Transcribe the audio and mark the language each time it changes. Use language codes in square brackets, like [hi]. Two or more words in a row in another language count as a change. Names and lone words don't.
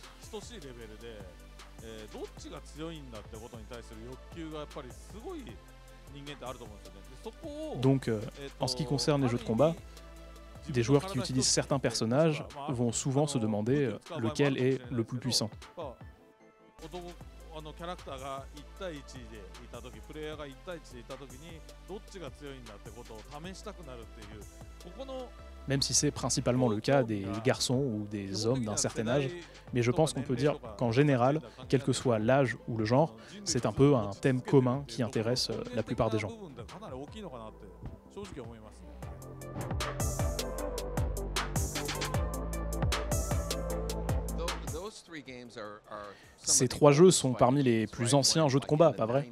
[fr] Donc, en ce qui concerne les jeux de combat, des joueurs qui utilisent certains personnages vont souvent se demander lequel est le plus puissant. [ja] キャラクターが1対1でいた時、プレイヤーが1対1でいた時にどっちが強いんだってことを試したくなるっていうここの [fr] Même si c'est principalement le cas des garçons ou des hommes d'un certain âge, mais je pense qu'on peut dire qu'en général, quel que soit l'âge ou le genre, c'est un peu un thème commun qui intéresse la plupart des gens. Ces 3 jeux sont parmi les plus anciens jeux de combat, pas vrai ?